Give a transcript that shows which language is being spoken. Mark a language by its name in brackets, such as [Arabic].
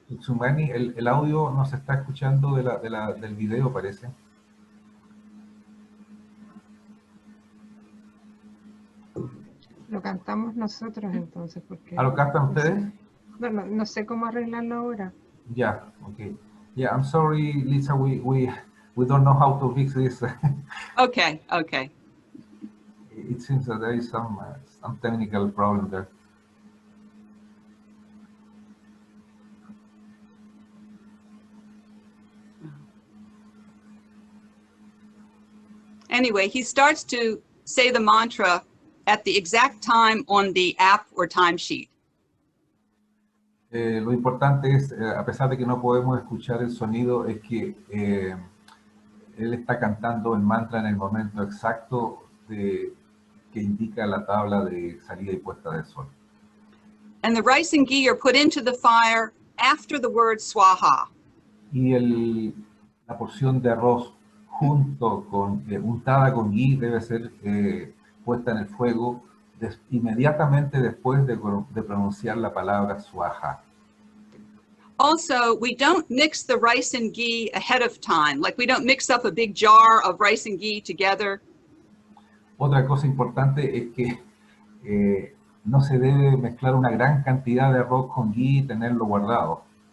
[Spanish] Tsumani, el audio no se está escuchando del video, parece. Lo cantamos nosotros entonces, porque... ¿Lo cantan ustedes? No sé cómo arreglarlo ahora. [English] Yeah, okay. Yeah, I'm sorry, Lisa, we don't know how to fix this. Okay, okay. It seems that there is some technical problem there. Anyway, he starts to say the mantra at the exact time on the app or timesheet. [Spanish] Lo importante es, a pesar de que no podemos escuchar el sonido, es que él está cantando el mantra en el momento exacto que indica la tabla de salida y puesta del sol. [English] And the rice and ghee are put into the fire after the word swaha. [Spanish] Y la porción de arroz junto con untada con ghee debe ser puesta en el fuego inmediatamente después de pronunciar la palabra swaha. [English] Also, we don't mix the rice and ghee ahead of time. Like we don't mix up a big jar of rice and ghee together. [Spanish] Otra cosa importante es que no se debe mezclar una gran cantidad de arroz con ghee y tenerlo guardado.